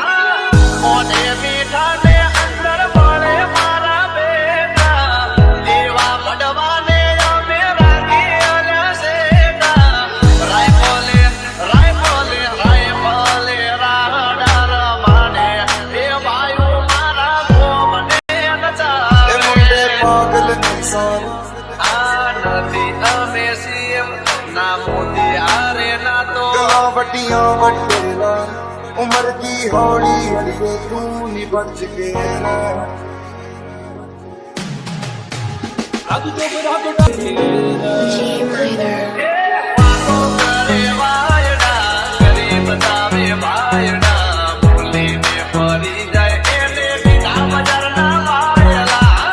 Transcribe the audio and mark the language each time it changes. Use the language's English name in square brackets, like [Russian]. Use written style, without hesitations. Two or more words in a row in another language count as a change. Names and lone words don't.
[Gujarati] મોઢે મીઠા ને અંદર વળે મારા બેટા દેવા પડવાને અમે રાખી અલ્યા શેટા. રાયફલે રાડા રમાડે એ વાયુ મારા ગોમને એ નચાવે. [Punjabi] ਮੁੰਡੇ ਪਾਗਲ ਨੇ ਸਾਰੇ [Gujarati] આ નથી અમે સીએમ ના મોદી હારે ના તો [Punjabi] ਗੱਲਾਂ ਵੱਡੀਆਂ ਵੱਡੇ ਲਾ ਉਮਰ ਦੀ ਹੌਲੀ ਅੜੀਏ ਤੂੰ ਨੀ ਬਚ ਕੇ ਰਹਿ [Gujarati] વાતો કરે વાયડા કરી બતાવે ભાયડા બોલીને ફરી જાય એને બીના બજારના વાયલા.